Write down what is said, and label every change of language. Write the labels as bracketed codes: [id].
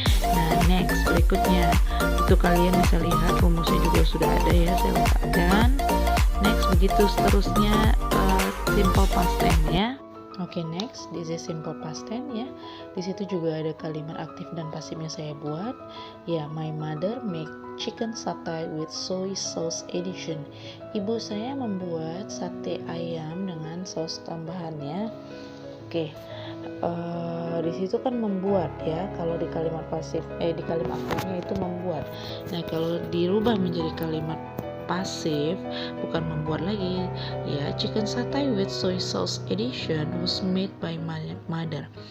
[id] Nah, next berikutnya itu kalian bisa lihat rumusnya juga sudah ada ya, saya letakkan. Next begitu seterusnya simple past tense ya. Oke, [en] next this is simple past tense [id] ya. Di situ juga ada kalimat aktif dan pasifnya saya buat. [en] Ya, my mother make chicken satay with soy sauce addition. [id] Ibu saya membuat sate ayam dengan saus tambahannya. Oke. Di situ kan membuat ya, kalau di kalimat pasif di kalimat aktifnya itu membuat. Nah, kalau dirubah menjadi kalimat pasif bukan membuat lagi ya. [en] Chicken satay with soy sauce addition was made by my mother.